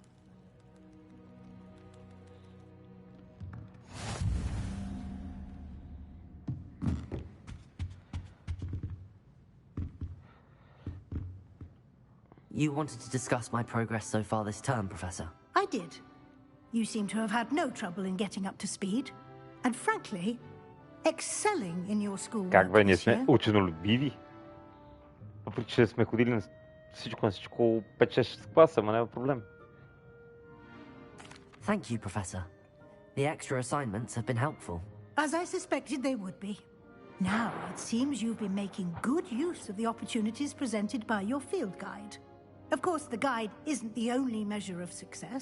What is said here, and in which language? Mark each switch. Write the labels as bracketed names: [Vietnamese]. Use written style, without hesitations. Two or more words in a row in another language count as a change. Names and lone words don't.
[English] You wanted to discuss my progress so far this term, Professor? I did. You seem to have had no trouble in getting up to speed. And frankly, excelling in your school. [Bulgarian] Как бе, ние сме ученолюбиви. Въпреки че сме ходили на всичко 5-6 класа, ама няма проблем. [English] Thank you, Professor. The extra assignments have been helpful. As I suspected they would be. Now, it seems you've been making good use of the opportunities presented by your field guide. Of course, the guide isn't the only measure of success.